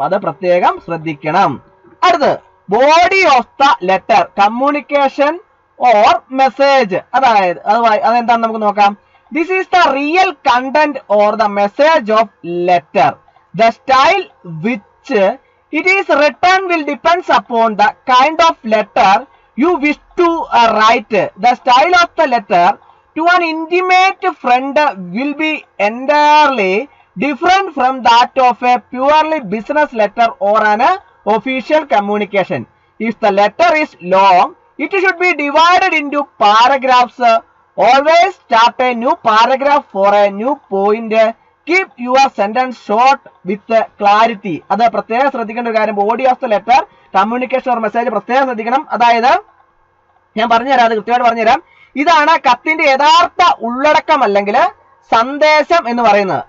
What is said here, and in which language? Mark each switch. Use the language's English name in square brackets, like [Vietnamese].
[Malayalam] അത് പ്രത്യേകം ശ്രദ്ധിക്കണം. അടുത്ത് body of the letter, communication or message. അതായത് അതെന്താണെന്ന് നമുക്ക് നോക്കാം. [English] This is the real content or the message of letter. The style which it is written will depends upon the kind of letter you wish to write. The style of the letter to an intimate friend will be entirely different from that of a purely business letter or an official communication. If the letter is long, it should be divided into paragraphs. Always start a new paragraph for a new point. Keep your sentence short with clarity. [Malayalam] അത് പ്രത്യേകം ശ്രദ്ധിക്കേണ്ട ഒരു കാര്യം. Body of the letter, communication or message പ്രത്യേകം ശ്രദ്ധിക്കണം. അതായത് ഞാൻ പറഞ്ഞുതരാം, അത് കൃത്യമായിട്ട് പറഞ്ഞുതരാം. ഇതാണ് കത്തിന്റെ യഥാർത്ഥ ഉള്ളടക്കം അല്ലെങ്കിൽ സന്ദേശം എന്ന് പറയുന്നത്.